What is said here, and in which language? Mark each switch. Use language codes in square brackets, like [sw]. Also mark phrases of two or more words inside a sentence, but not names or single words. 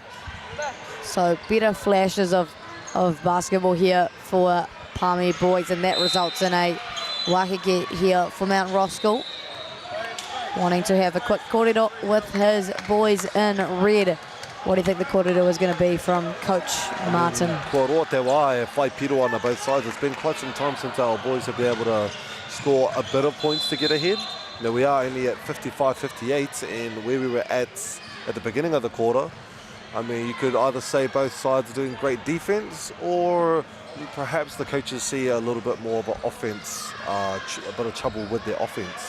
[en] So better flashes of basketball here for Palmy boys, and that results in a Waikiki here for Mount Roskill, wanting to have a quick kōrero with his boys in red. What do you think the kōrero is going to be from Coach Martin? [mi] Kua roa te wā e whai piro [en] on both sides. It's been quite some time since our boys have been able to score a bit of points to get ahead. You know, we are only at 55-58, and where we were at the beginning of the quarter, I mean, you could either say both sides are doing great defense, or perhaps the coaches see a little bit more of an offense, a bit of trouble with their offense.